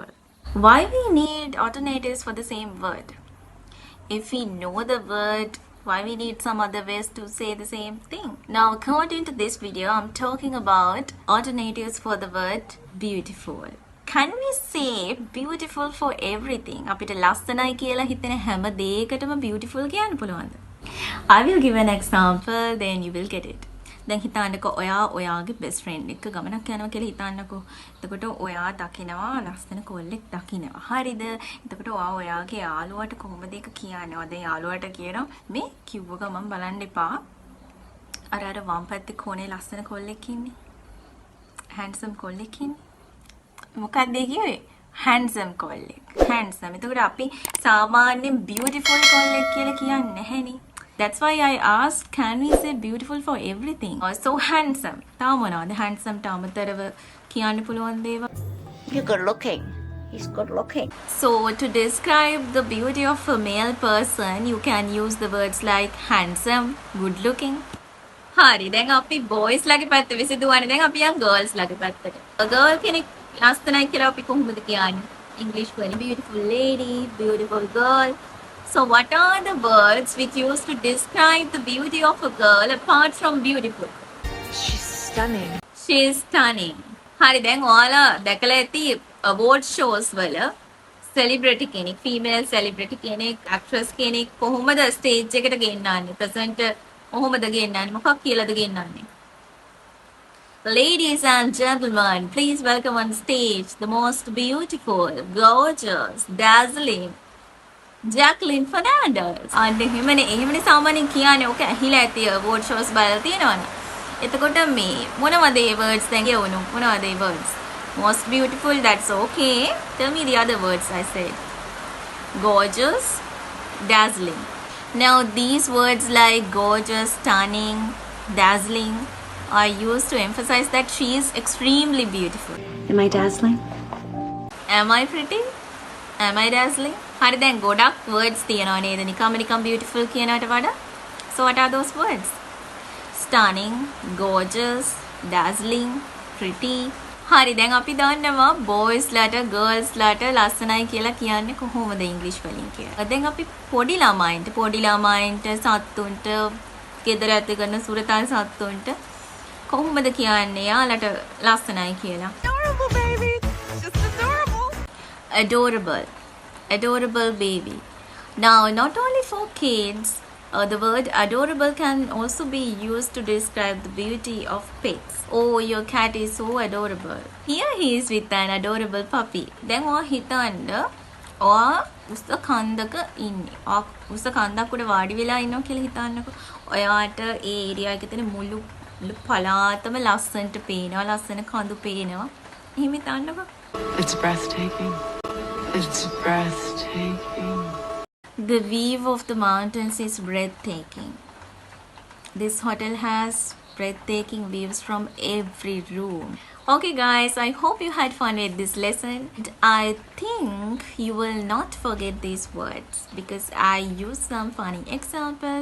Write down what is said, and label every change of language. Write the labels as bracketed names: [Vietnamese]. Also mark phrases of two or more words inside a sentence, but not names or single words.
[English] Why we need alternatives for the same word? If we know the word, why we need some other ways to say the same thing? Now, according to this video, I'm talking about alternatives for the word beautiful. Can we say beautiful for everything? [Sinhala] අපිට ලස්සනයි කියලා හිතෙන හැම දෙයකටම beautiful කියන්න පුළුවන්ද? [English] I will give an example, then you will get it. [Sinhala] දැන් හිතන්නකෝ ඔයා ඔයාගේ [English] best friend [Sinhala] එක්ක ගමනක් යනවා කියලා හිතන්නකෝ. එතකොට ඔයා දකිනවා ලස්සන කොල්ලෙක් දකිනවා. හරිද? එතකොට ඔයා ඔයාගේ යාළුවාට කොහොමද ඒක කියන්නේ? දැන් යාළුවාට කියනවා මේ කිව්ව ගමන් බලන්න එපා. අර වම් පැත්තේ කොනේ ලස්සන කොල්ලෙක් ඉන්නේ. handsome කොල්ලෙක් ඉන්නේ. මොකක්ද කිව්වේ? handsome කොල්ලෙක්. handsome. එතකොට අපි සාමාන්‍යයෙන් beautiful කොල්ලෙක් කියලා කියන්නේ නැහැනේ. [English] That's why I asked, can we say beautiful for everything? So handsome. [Sinhala] තව මොනවද? handsome ට අමතරව කියන්න පුළුවන් දේවල්? [English] You're good looking. He's good looking. So to describe the beauty of a male person, you can use the words like handsome, good looking. [Sinhala] හරි. දැන් අපි boys ලගේ පැත්ත විසඳුවානේ. දැන් අපි යන් girls ලගේ පැත්තට. [English] A girl [Sinhala] කෙනෙක් ලස්සනයි කියලා අපි කොහොමද කියන්නේ? [English] English වලින් beautiful lady, beautiful girl. So what are the words which used to describe the beauty of a girl apart from beautiful? She's stunning. She is stunning. [Sinhala] හරි දැන් ඔයාලා දැකලා ඇති [English] award shows [Sinhala] වල celebrity කෙනෙක්, [English] female celebrity [Sinhala] කෙනෙක්, actress කෙනෙක් කොහොමද stage එකට ගෙන්නන්නේ? presenter කොහොමද ගෙන්නන්නේ? මොකක් කියලාද ගෙන්නන්නේ? [English] Ladies and gentlemen, please welcome on stage the most beautiful, gorgeous, dazzling Jacqueline Fernandez. [Sinhala] අන්න එහෙමනේ සාමාන්‍යයෙන් කියන්නේ ඔක ඇහිලා ඇති [English] award shows [Sinhala] බලලා තියෙනවනේ. එතකොට මේ මොනවද ඒ words දැන් කියවුණු? මොනවද ඒ words? [English] Most beautiful, that's okay. Tell me the other words I said. Gorgeous, dazzling. Now these words like gorgeous, stunning, dazzling are used to emphasize that she is extremely beautiful. Am I dazzling? Am I pretty? Am I dazzling? [Sinhala] හරි දැන් ගොඩක් words තියෙනවා නේද? නිකම්ම beautiful කියනකට වඩා. [English] So what are those words? Stunning, gorgeous, dazzling, pretty. [Sinhala] හරි දැන් අපි දන්නවා boys ලට girls ලට ලස්සනයි කියලා කියන්නේ කොහොමද English වලින් කියලා. දැන් අපි පොඩි ළමයින්ට සත්තුන්ට ගෙදර ඇති කරන සුරතල් සත්තුන්ට කොහොමද කියන්නේ යාලට ලස්සනයි කියලා? [English] Adorable baby. Just adorable. Adorable baby. Now, not only for kids, the word adorable can also be used to describe the beauty of pets. Oh, your cat is so adorable. Here he is with an adorable puppy. [Sinhala] Then ඔයා හිතන්න ඔයා උස කන්දක ඉන්නේ. උස කන්දක් උඩ වාඩි වෙලා ඉන්නවා කියලා හිතන්නකෝ. ඔයාට ඒ ඒරියා එකේ තියෙන මුළු පළාතම ලස්සනට පේනවා, ලස්සන කඳු පේනවා. එහෙම හිතන්නකෝ. [English] It's breathtaking. It's breathtaking. The view of the mountains is breathtaking. This hotel has breathtaking views from every room. Okay guys, I hope you had fun with this lesson. I think you will not forget these words because I used some funny examples.